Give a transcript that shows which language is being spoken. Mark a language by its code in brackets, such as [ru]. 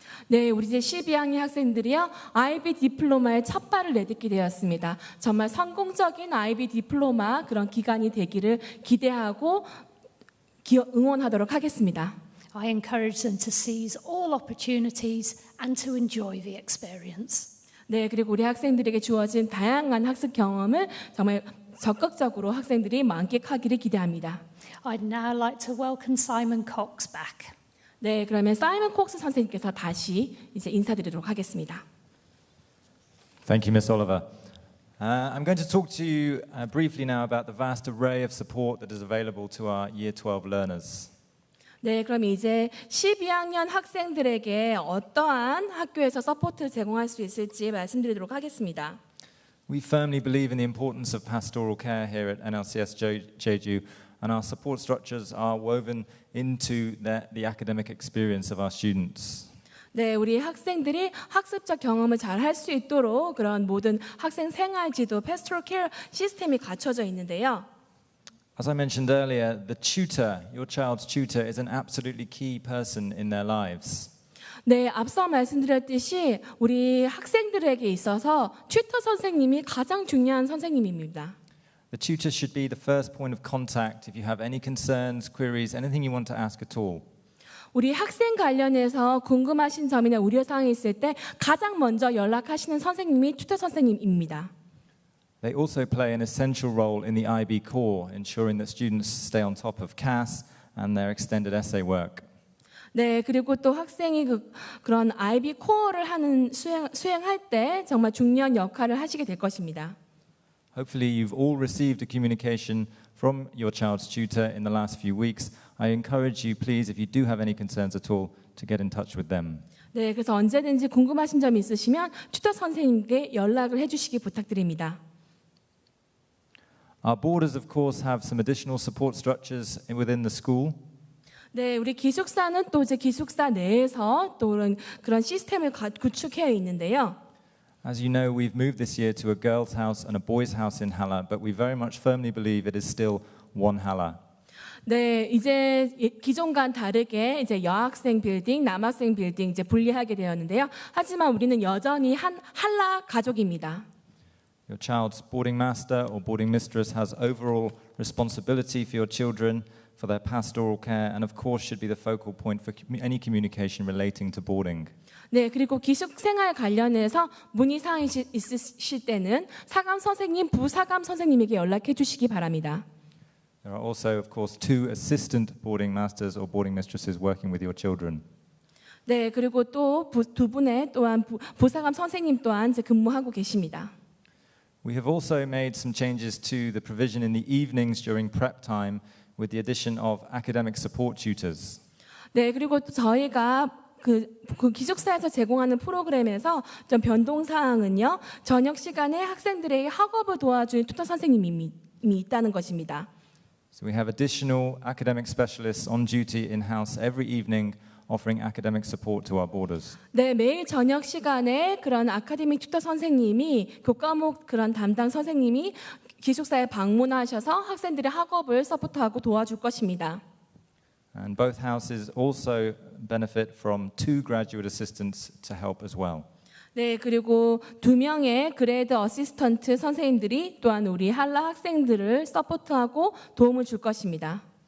[ko] 네, 우리 이제 12학년 학생들이요 IB 디플로마의 첫 발을 내딛게 되었습니다. 정말 성공적인 IB 디플로마 그런 기간이 되기를 기대하고 응원하도록 하겠습니다. [en] I encourage them to seize all opportunities and to enjoy the experience. [ko] 네, 그리고 우리 학생들에게 주어진 다양한 학습 경험을 정말 적극적으로 학생들이 만끽하기를 기대합니다. [en] I'd now like to welcome Simon Cox back. [ko] 네, 그러면 사이먼 콕스 선생님께서 다시 이제 인사드리도록 하겠습니다. [en] Thank you, Miss Oliver. I'm going to talk to you briefly now about the vast array of support that is available to our Year 12 learners. [ko] 네, 그럼 이제 12학년 학생들에게 어떠한 학교에서 서포트를 제공할 수 있을지 말씀드리도록 하겠습니다. [en] We firmly believe in the importance of pastoral care here at NLCS Jeju, and our support structures are woven into the academic experience of our students. [ko] 네, 우리 학생들이 학습적 경험을 잘 할 수 있도록 그런 모든 학생 생활 지도 Pastoral Care 시스템이 갖춰져 있는데요. [en] As I mentioned earlier, the tutor, your child's tutor, is an absolutely key person in their lives. [ko] 네, 앞서 말씀드렸듯이 우리 학생들에게 있어서 튜터 선생님이 가장 중요한 선생님입니다. [en] The tutor should be the first point of contact if you have any concerns, queries, anything you want to ask at all. [ko] 우리 학생 관련해서 궁금하신 점이나 우려사항이 있을 때 가장 먼저 연락하시는 선생님이 튜터 선생님입니다. [en] They also play an essential role in the IB core, ensuring that students stay on top of CAS and their extended essay work. [ko] 네, 그리고 또 학생이 그런 IB 코어를 하는 수행할 때 정말 중요한 역할을 하시게 될 것입니다. [en] Hopefully you've all received a communication from your child's tutor in the last few weeks. I encourage you, please, if you do have any concerns at all, to get in touch with them. [ko] 네, 그래서 언제든지 궁금하신 점이 있으시면 튜터 선생님께 연락을 해주시기 부탁드립니다. [en] Our boarders, of course, have some additional support structures within the school. [ko] 네, 우리 기숙사는 또 이제 기숙사 내에서 또 그런 시스템을 구축해 있는데요. [en] As you know, we've moved this year to a girls' house and a boys' house in Halla, but we very much firmly believe it is still one Halla. [ko] 네, 이제 기존과는 다르게 이제 여학생 빌딩, 남학생 빌딩 이제 분리하게 되었는데요. 하지만 우리는 여전히 한 할라 가족입니다. [en] Your child's boarding master or boarding mistress has overall responsibility for your children, for their pastoral care, and of course should be the focal point for any communication relating to boarding. [ko] 네, 그리고 기숙 생활 관련해서 문의사항이 있으실 때는 사감 선생님, 부사감 선생님에게 연락해 주시기 바랍니다. [en] There are also, of course, 2 assistant boarding masters or boarding mistresses working with your children. [ko] 네, 그리고 또 두 분의 또한 부사감 선생님 또한 이제 근무하고 계십니다. [en] We have also made some changes to the provision in the evenings during prep time with the addition of academic support tutors. [ko] 네, 그리고 또 저희가 그 기숙사에서 제공하는 프로그램에서 좀 변동 사항은요. 저녁 시간에 학생들에게 학업을 도와주는 튜터 선생님이 있다는 것입니다. [en] So we have additional academic specialists on duty in-house every evening offering academic support to our boarders. [ko] 네, 매일 저녁 시간에 그런 아카데믹 튜터 선생님이 교과목 그런 담당 선생님이 기숙사에 방문하셔서 학생들의 학업을 서포트하고 도와줄 것입니다. [en] And both houses also benefit from 2 graduate assistants to help as well. [ko] 네, 그리고 2명의 그레이드 어시스턴트 선생님들이 또한 우리 할라 학생들을 서포트하고 도움을 줄 것입니다.